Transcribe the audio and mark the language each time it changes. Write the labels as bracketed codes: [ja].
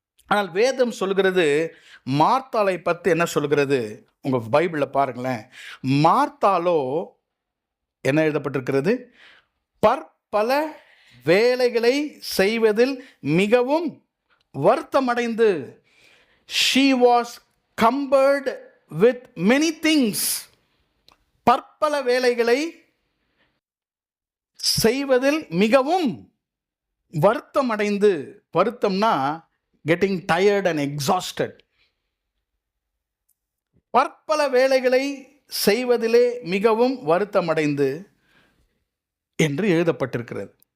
[ta] ஆனால் வேதம் சொல்கிறது மார்த்தாளை பற்றி என்ன சொல்கிறது? உங்கள் பைபிளில் பாருங்களேன். மார்த்தாளோ என்ன எழுதப்பட்டிருக்கிறது? பற்பல வேலைகளை செய்வதில் மிகவும் வருத்தமடைந்து. [en] she was cumbered with many things. [ta] பற்பல வேலைகளை செய்வதில் மிகவும் வருத்தம் அடைந்து. வருத்தம்னா [en] Getting tired and exhausted. [ta] பற்பல வேலைகளை செய்வதிலே மிகவும் வருத்தம் அடைந்து என்று எழுதப்பட்டிருக்கிறது.